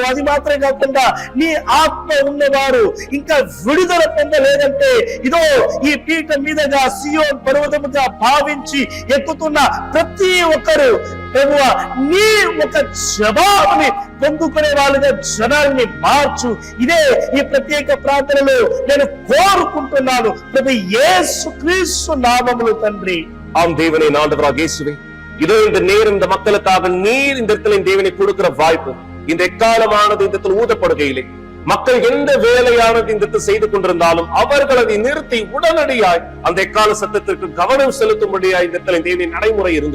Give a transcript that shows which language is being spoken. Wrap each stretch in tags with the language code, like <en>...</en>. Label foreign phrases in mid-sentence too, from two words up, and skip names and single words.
<te>అది మాత్రమే కాకుండా నీ ఆత్మ ఉన్నవారు ఇంకా విడుదల పొందలేదంటే ఇదో ఈ పీఠం మీదగా సియోన్ పర్వతముగా భావించి ఎక్కుతున్న ప్రతి ఒక్కరు ప్రభువా నీ ఒక జవాబుని పొందుకునే వాళ్ళుగా జనాల్ని మార్చు. ఇదే ఈ ప్రత్యేక ప్రార్థనలో నేను కోరుకుంటున్నాను ప్రభు యేసుక్రీస్తు నామములో తండ్రి.</te> <ta>ஆம் தேவனே, ஆண்டவராக இயேசுவே, இதோ இந்த நேரம் இந்த மக்களுக்காக நீர் இந்த இடத்துல தேவனை கொடுக்கிற வாய்ப்பு, இந்த எக்காலமானது இந்த இடத்துல ஊதப்படுகையிலே மக்கள் எந்த வேலையானது இந்த இடத்தில் செய்து கொண்டிருந்தாலும் அவர்கள் அதை நிறுத்தி உடனடியாய் அந்த எக்கால சத்தத்திற்கு கவனம் செலுத்தும்படியாய் இந்த இடத்துல தேவனின் நடைமுறை இருந்தது.</ta>